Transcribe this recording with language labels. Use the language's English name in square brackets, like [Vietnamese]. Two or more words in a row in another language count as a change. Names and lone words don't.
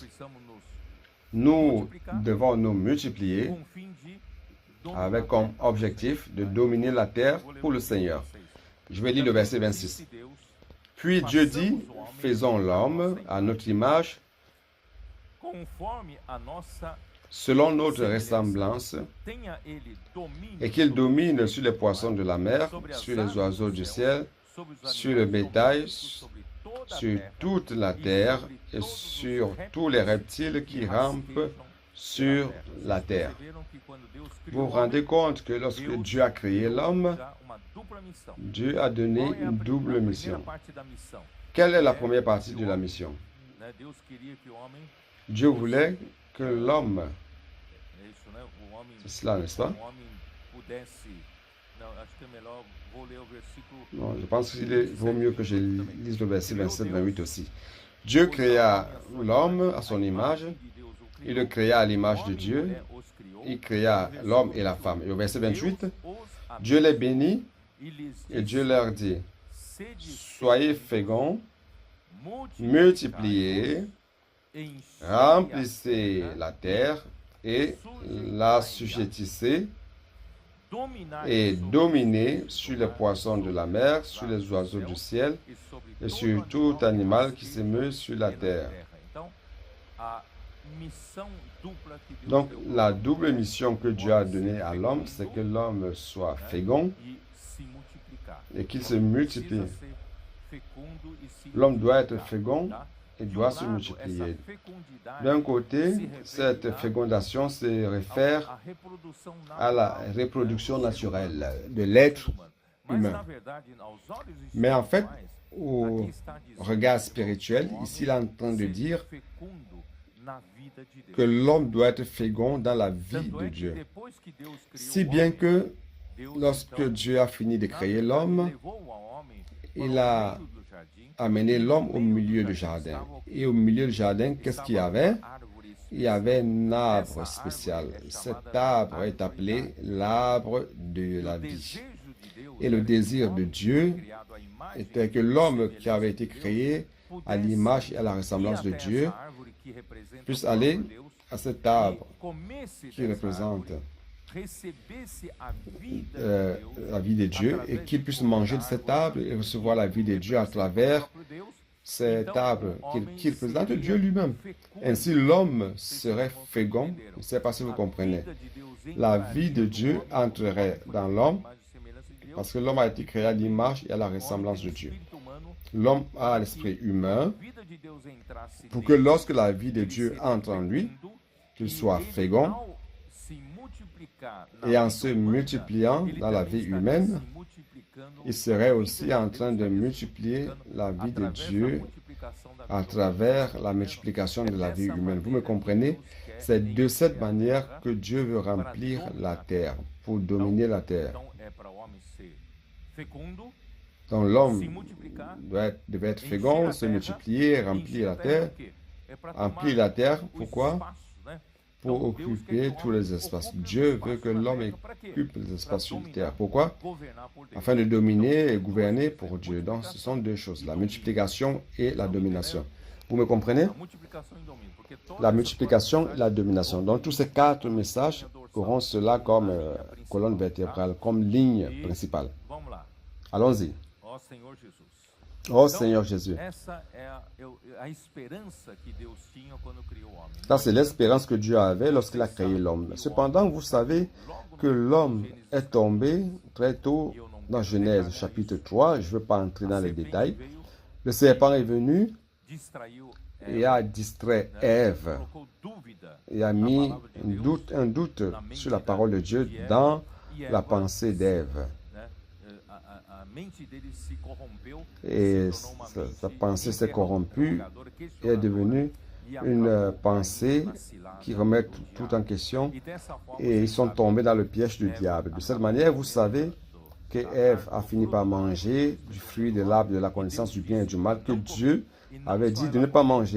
[French] Nous devons nous multiplier avec comme objectif de dominer la terre pour le Seigneur. Je vais lire le verset 26. Puis Dieu dit, faisons l'homme à notre image, selon notre ressemblance, [Portuguese] tenha ele domínio [French] et qu'il [Portuguese] sobre [French] domine [Portuguese] os [French] sur les [Portuguese] peixes do [French] poissons [Portuguese] mar, [French] de la mer, [Portuguese] sobre as [French] sur les [Portuguese] aves [French] oiseaux [Portuguese] do [French] du [Portuguese] céu, [French] ciel, [Portuguese] sobre os [French] sur le [Portuguese] animais [French] bétail, [Portuguese] domésticos, sobre toda a [French] sur [Portuguese] terra, [French] toute la [Portuguese] e [French] terre [Portuguese] sobre [French] et [Portuguese] todos os [French] sur tous les reptiles [Portuguese] répteis [French] qui [Portuguese] que [French] rampent [Portuguese] rastejam [French] sur [Portuguese] pela terra. [French] la [Portuguese] Vocês [French] terre. [Portuguese] perceberam que quando Deus [French] Vous [Portuguese] criou [French] vous [Portuguese] o [French] rendez [Portuguese] homem, [French] compte que lorsque [Portuguese] Deus [French] Dieu a créé [Portuguese] deu [French] l'homme, [Portuguese] já uma dupla missão. [French] Dieu a donné [Portuguese] Qual é [French] une double [Portuguese] a [French] mission. [Portuguese] primeira parte da missão? [French] Quelle est la [Portuguese] É [French] première partie [Portuguese] que [French] de [Portuguese] o [French] la [Portuguese] homem, [French] mission? [Portuguese] né, Deus queria que o homem [French] Dieu [Portuguese] fosse, [French] voulait que l'homme, [Portuguese] é isso, né? O homem, [French] c'est cela, n'est-ce pas? [Portuguese] o homem pudesse. Não, acho que é melhor. Vou ler o versículo. [French] Non, je pense qu'il vaut mieux que je lise le verset [Portuguese] Criou [French] 27-28 [Portuguese] Deus, [French] aussi. Dieu [Portuguese] pôs [French] créa [Portuguese] ao homem à sua [French] l'homme [Portuguese] imagem, [French] à son [Portuguese] a [French] image, [Portuguese] imagem de Deus o [French] il le [Portuguese] criou, [French] créa à l'image de [Portuguese] homem e [French] Dieu, [Portuguese] mulher os criou. [French] il [Portuguese] E [French] créa [Portuguese] no [French] l'homme et la [Portuguese] versículo [French] femme. Et au verset [Portuguese] 28, [French] 28, [Portuguese] Deus os [French] Dieu les [Portuguese] abençoou [French] bénit [Portuguese] e lhes [French] et Dieu [Portuguese] disse: [French] leur dit, [Portuguese] Sede [French] soyez [Portuguese] fecundos, [French] féconds, [Portuguese] multiplicai-vos, [French] multipliez, [Portuguese] enchei [French] remplissez [Portuguese] a [French] la terre et la sujettissez [Portuguese] dominai [French] et [Portuguese] sobre os [French] dominez [Portuguese] peixes [French] sur [Portuguese] do [French] les [Portuguese] mar, [French] poissons de [Portuguese] sobre [French] la [Portuguese] as [French] mer, [Portuguese] aves [French] sur les [Portuguese] do [French] oiseaux [Portuguese] céu [French] du ciel [Portuguese] e sobre [French] et [Portuguese] todo [French] sur tout [Portuguese] que [French] animal qui se [Portuguese] rasteja [French] meut sur la [Portuguese] pela [French] terre. [Portuguese] terra. Então, a missão dupla que Deus [French] Donc, [Portuguese] deu ao [French] la [Portuguese] homem [French] double [Portuguese] é [French] mission que Dieu a donnée à l'homme, c'est que l'homme soit fécond [Portuguese] e se multiplicar. [French] et qu'il se [Portuguese] Precisa [French] multiplie. [Portuguese] ser fecundo e se [French] L'homme doit être [Portuguese] multiplicar, [French] fécond [Portuguese] tá? [French] et [Portuguese] De [French] doit [Portuguese] um [French] se [Portuguese] lado, [French] multiplier. [Portuguese] essa fecundidade [French] D'un côté, [Portuguese] se [French] cette [Portuguese] referirá [French] fécondation se réfère [Portuguese] à reprodução [French] à la [Portuguese] natural, [French] reproduction [Portuguese] né, do ser [French] naturelle [Portuguese] humano, [French] de l'être [Portuguese] humano. Mas, [French] humain. [Portuguese] na verdade, aos olhos [French] Mais en fait, [Portuguese] espirituais, [French] au [Portuguese] aqui está dizendo [French] regard [Portuguese] que [French] spirituel, [Portuguese] o homem [French] ici il est en train de [Portuguese] seja [French] dire [Portuguese] fecundo na vida de Deus. [French] que l'homme doit être fécond dans la vie [Portuguese] Tanto [French] de [Portuguese] é que [French] Dieu. [Portuguese] depois que Deus criou [French] Si [Portuguese] o [French] bien [Portuguese] homem, [French] que [Portuguese] Deus, [French] lorsque [Portuguese] então, [French] Dieu a fini de [Portuguese] na [French] créer [Portuguese] verdade, [French] l'homme, [Portuguese] levou ao homem [French] il [Portuguese] para [French] a [Portuguese] o meio do jardim, [French] amené [Portuguese] e no [French] l'homme au [Portuguese] meio [French] milieu [Portuguese] do [French] du [Portuguese] jardim [French] jardin. [Portuguese] estava o quê? [French] Et au milieu du jardin, qu'est-ce qu'il y [Portuguese] Estava [French] avait? [Portuguese] uma árvore [French] Il y avait un arbre [Portuguese] Essa [French] spécial. [Portuguese] árvore é [French] Cet [Portuguese] chamada [French] arbre est [Portuguese] árvore [French] appelé [Portuguese] da vida. [French] l'arbre de [Portuguese] E [French] la [Portuguese] o [French] vie. [Portuguese] desejo de Deus [French] Et le [Portuguese] era que [French] désir [Portuguese] o [French] de [Portuguese] homem [French] Dieu [Portuguese] criado à imagem [French] était que [Portuguese] e [French] l'homme qui [Portuguese] semelhança [French] avait [Portuguese] de [French] été [Portuguese] Deus [French] créé à [Portuguese] pudesse [French] l'image et à la [Portuguese] ir [French] ressemblance de [Portuguese] até [French] Dieu [Portuguese] essa árvore que representa [French] puisse [Portuguese] o próprio [French] aller [Portuguese] Deus [French] à cet [Portuguese] e [French] arbre [Portuguese] comesse [French] qui [Portuguese] dessa [French] représente [Portuguese] árvore, recebesse a vida de Deus [French] la vie de Dieu et [Portuguese] através [French] qu'il [Portuguese] de [French] puisse [Portuguese] comer [French] manger [Portuguese] da [French] de cet [Portuguese] árvore [French] arbre et recevoir la vie de Dieu à [Portuguese] representa o [French] travers [Portuguese] próprio Deus. [French] cet [Portuguese] Então, [French] arbre [Portuguese] o [French] qui [Portuguese] homem [French] représente [Portuguese] seria [French] Dieu lui-même. [Portuguese] fecundo. [French] Ainsi, l'homme [Portuguese] Vocês [French] serait fécond. [Portuguese] entenderam? [French] Je ne sais pas si vous [Portuguese] A [French] comprenez. [Portuguese] vida de Deus [French] La [Portuguese] entraria [French] vie de [Portuguese] no [French] Dieu [Portuguese] homem, [French] entrerait [Portuguese] porque [French] dans [Portuguese] foi [French] l'homme [Portuguese] a imagem e semelhança de Deus. [French] parce que l'homme a été créé à l'image et à la [Portuguese] O homem [French] ressemblance [Portuguese] tem [French] de Dieu. [Portuguese] espírito humano. [French] L'homme a [Portuguese] Para [French] l'esprit [Portuguese] que [French] humain [Portuguese] a vida de Deus entrasse [French] pour que [Portuguese] nele, [French] lorsque la vie de [Portuguese] ele [French] Dieu [Portuguese] seria [French] entre en lui, [Portuguese] fecundo, [French] qu'il [Portuguese] e [French] soit [Portuguese] ele, [French] fécond [Portuguese] ao se multiplicar na [French] et en [Portuguese] vida [French] se [Portuguese] humana, [French] multipliant [Portuguese] ele [French] dans la [Portuguese] também [French] vie [Portuguese] estaria [French] humaine, [Portuguese] se multiplicando [French] il serait [Portuguese] na [French] aussi [Portuguese] vida de [French] en [Portuguese] Deus, [French] train de [Portuguese] estaria se [French] multiplier [Portuguese] multiplicando [French] la vie de [Portuguese] através da [French] Dieu [Portuguese] multiplicação da [French] à [Portuguese] vida humana. [French] travers la multiplication de la vie humaine. Vous me comprenez? C'est de cette manière que Dieu veut remplir la terre, pour dominer la terre. [Portuguese] Então é para o homem ser fecundo, [French] Donc l'homme [Portuguese] se multiplicar, [French] devait être [Portuguese] encher [French] fécond, [Portuguese] a [French] se [Portuguese] terra, [French] multiplier, [Portuguese] encher [French] remplir [Portuguese] a [French] la [Portuguese] terra [French] terre, [Portuguese] por quê? É para [French] remplir [Portuguese] tomar [French] la terre. [Portuguese] os [French] Pourquoi? [Portuguese] espaços, né? [French] Pour [Portuguese] Então, Deus quer [French] occuper [Portuguese] que o [French] tous [Portuguese] homem [French] les espaces. [Portuguese] ocupe os [French] Dieu [Portuguese] espaços [French] veut que [Portuguese] na [French] l'homme [Portuguese] terra, para quê? [French] occupe les [Portuguese] Para [French] espaces sur la [Portuguese] dominar, [French] terre. Pourquoi? [Portuguese] governar por Deus. [French] Afin de dominer et [Portuguese] Então, [French] gouverner [Portuguese] duas [French] pour [Portuguese] coisas, [French] Dieu. Donc ce sont deux choses, la [Portuguese] domínio. [French] multiplication et la [Portuguese] Então, [French] domination. [Portuguese] entendeu? [French] Vous me comprenez? [Portuguese] A multiplicação e domínio, porque todas [French] La [Portuguese] essas [French] multiplication [Portuguese] quatro [French] et la domination. Donc tous ces quatre messages auront cela comme colonne vertébrale, comme ligne principale. [Portuguese] Vamos lá. [French] Allons-y. [Portuguese] Ó Senhor Jesus. [French] Oh [Portuguese] Então, [French] Seigneur Jésus. [Portuguese] essa é a esperança que Deus tinha quando criou o homem. [French] Ça, c'est l'espérance que Dieu avait lorsqu'il a créé l'homme. Cependant, vous savez que l'homme est tombé très tôt dans Genèse chapitre 3. Je ne veux pas entrer dans les détails. Le serpent est venu [Portuguese] Distraiu [French] et a distrait Ève [Portuguese] colocou dúvida [French] et a mis un doute sur la parole de Dieu dans la pensée d'Ève. [Portuguese] né? A mente dele se corrompeu, [French] Et [Portuguese] se tornou uma [French] sa [Portuguese] mente [French] pensée s'est corrompue [Portuguese] interrogadora, [French] et est [Portuguese] questionadora, [French] devenue [Portuguese] e [French] une [Portuguese] acabou [French] pensée [Portuguese] caindo na cilada [French] qui remet [Portuguese] do [French] tout [Portuguese] diabo. [French] en question [Portuguese] E dessa forma, [French] et ils sont [Portuguese] sabe, [French] tombés dans le piège du diable. De cette manière, vous savez que Ève a fini par manger du fruit de l'arbre de la connaissance du bien et du mal que Dieu avait dit de ne pas manger.